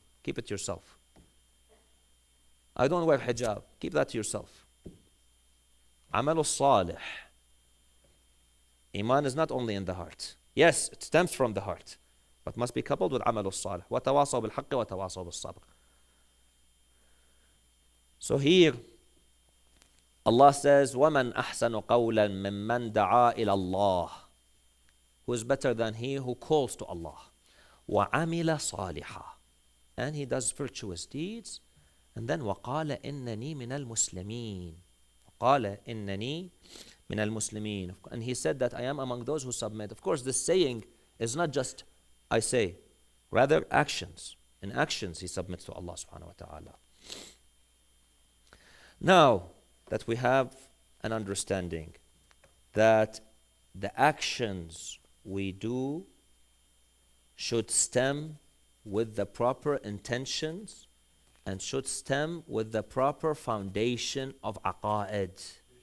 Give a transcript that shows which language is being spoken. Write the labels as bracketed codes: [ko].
[en] Keep it to yourself. I don't wear hijab. Keep that to yourself. Amalus salih. Iman is not only in the heart. Yes, it stems from the heart, but must be coupled with amalus salih. [ar] وَتَوَاصَوْا بِالْحَقِّ وَتَوَاصَوْا بِالصَّبْرِ. So here, Allah says, وَمَنْ أَحْسَنُ قَوْلًا مِمَّنْ دَعَا إِلَى اللَّهِ. [en] Who is better than he who calls to Allah? [ar] وَعَمِلَ صَالِحًا. [en] And he does virtuous deeds. [ar] And then وَقَالَ إِنَّنِي مِنَ الْمُسْلِمِينَ. وَقَالَ إِنَّنِي مِنَ الْمُسْلِمِينَ. [en] And he said that I am among those who submit. Of course, this saying is not just I say, rather actions. In actions, he submits to Allah subhanahu wa ta'ala. Now that we have an understanding that the actions we do should stem with the proper intentions and should stem with the proper foundation of aqa'id.